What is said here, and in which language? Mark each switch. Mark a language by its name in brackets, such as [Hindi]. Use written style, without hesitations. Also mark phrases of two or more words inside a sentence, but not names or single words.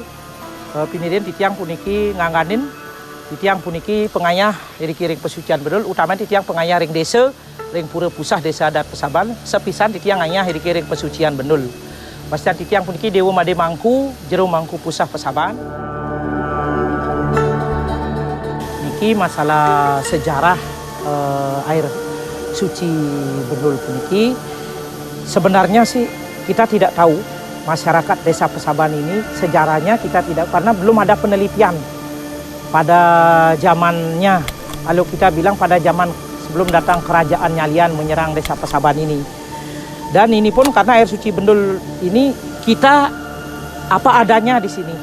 [Balinese] Piniden titiang puniki ngangganin titiang puniki pengayah dikirim pesucian Bendul, utama titiang pengayah ring desa ring pura pusah desa adat Pesaban, sepisan titiang ngayah dikirim pesucian Bendul. Pastian titiang puniki Dewa Made Mangku, jero Mangku Pusah Pesaban. Niki masalah sejarah air suci Bendul puniki. [Indonesian] Sebenarnya sih kita tidak tahu masyarakat desa Pesaban ini sejarahnya kita tidak, karena belum ada penelitian pada zamannya. Kalau kita bilang pada zaman sebelum datang kerajaan Nyalian menyerang desa Pesaban ini. Dan ini pun karena air suci Bendul ini kita apa adanya di sini.